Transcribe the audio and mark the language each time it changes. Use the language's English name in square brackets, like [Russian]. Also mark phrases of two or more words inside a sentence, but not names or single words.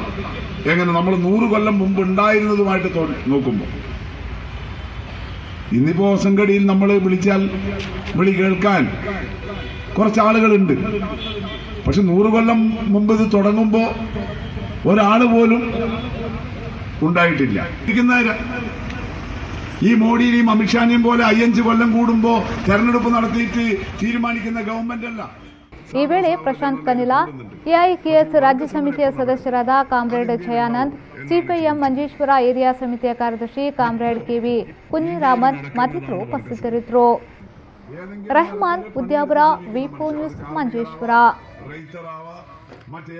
[Malayalam] എങ്ങനെ നമ്മൾ 100 കൊല്ലം മുമ്പ് ഉണ്ടായിരുന്നതുമായിട്ട് നോക്കുമ്പോൾ ഇന്നിപ്പോ സംഘടിയിൽ നമ്മൾ വിളിച്ചാൽ വിളി കേൾക്കാൻ കുറച്ച് ആളുകളുണ്ട്. പക്ഷെ 100 കൊല്ലം മുമ്പ് ഇത് തുടങ്ങുമ്പോ ഒരാൾ പോലും ഉണ്ടായിട്ടില്ല. ഈ മോഡിയെയും അമിത്ഷാനെയും പോലെ 5 കൊല്ലം കൂടുമ്പോ തെരഞ്ഞെടുപ്പ് നടത്തിയിട്ട് തീരുമാനിക്കുന്ന ഗവൺമെന്റ് അല്ല. [Kannada] ಈ ವೇಳೆ ಪ್ರಶಾಂತ್ ಕನಿಲ, ಎಐಕೆಎಸ್ ರಾಜ್ಯ ಸಮಿತಿಯ ಸದಸ್ಯರಾದ ಕಾಮ್ರೇಡ್ ಜಯಾನಂದ್, ಸಿಪಿಎಂ ಮಂಜೇಶ್ವರ ಏರಿಯಾ ಸಮಿತಿಯ ಕಾರ್ಯದರ್ಶಿ ಕಾಮ್ರೇಡ್ ಕೆವಿ ಕುഞ്ഞിರಾಮನ್ ಮತ್ತಿತರರು ಉಪಸ್ಥಿತರಿದ್ದರು. ರೆಹಮಾನ್ ಉದ್ಯಾವರ, ವಿ4 ನ್ಯೂಸ್, ಮಂಜೇಶ್ವರ.